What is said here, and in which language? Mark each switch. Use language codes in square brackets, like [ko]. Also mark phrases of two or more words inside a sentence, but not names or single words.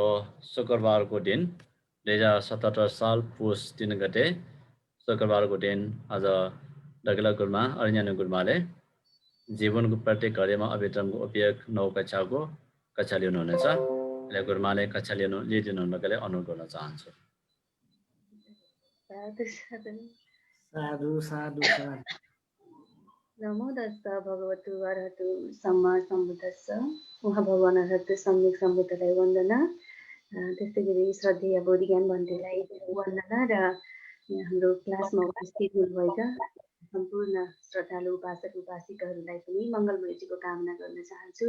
[ne] शुक्रबारको दिन 2077 साल पुस 3 गते शुक्रबारको दिन आज दग्ला गुरुमा अरिञ्जन गुरुमाले जीवनको प्रत्येक घडीमा अभिक्रमको उपयोग 9 कक्षाको कक्षा लिनुहुनेछ। अहिले गुरुमाले कक्षा लिइदिनु हुनका लागि अनुरोध गर्न चाहन्छु। [pi] साधु साधु साधु नमो तस्स भगवतु अरहतु सम्मा सम्बुद्धस्स [ne] उहाँ भगवान अरहतु सम्यक सम्बुद्धलाई वन्दना। त्यस्तै गरी श्रद्धेय बोधि ज्ञान भन्तेलाई वन्दना र हाम्रो क्लासमा उपस्थित हुनुभएका सम्पूर्ण श्रद्धालु उपासक उपासिकाहरूलाई पनि मङ्गलमयजीको कामना गर्न चाहन्छु।